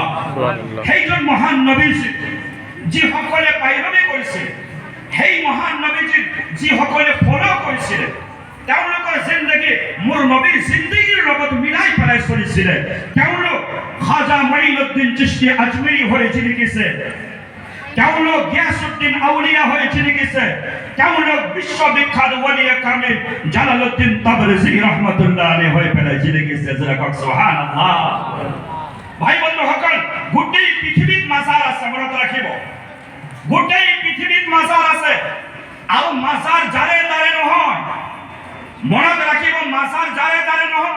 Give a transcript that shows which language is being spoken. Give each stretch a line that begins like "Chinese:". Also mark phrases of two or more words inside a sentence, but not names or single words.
Assamese: সেইজন মহান নবীজি যিসকলে পাইৰবী কৰিছিল, সেই মহান নবীজি যিসকলে ফলো কৰিছিলে, তেওঁলোকৰ জিন্দগী মোৰ নবীৰ জিন্দগীৰ লগত মিলাই পেলাই চলিছিলে। তেওঁলোক খাজা মঈনুদ্দিন চিশতি আজমিৰী হৈ জিলিকিছে, তেওঁলোক গিয়াসউদ্দিন আউলিয়া হৈ জিলিকিছে, তেওঁলোক বিশ্ববিখ্যাত ওলিয়ে কামিল জালালউদ্দিন তাবরিজি
Arabic: رحمة الله عليه
Assamese: হৈ পেলাই জিলিকিছে। সুবহানাল্লাহ। ভাই বন্ধুসকল, গোটেই পৃথিৱীত মাজাৰ আছে, মনত ৰাখিব, গোটেই পৃথিৱীত মাজাৰ আছে। আৰু মাজাৰ যাৰে তাৰে নহয়, মনত ৰাখিব, মাজাৰ যাৰে তাৰে নহয়।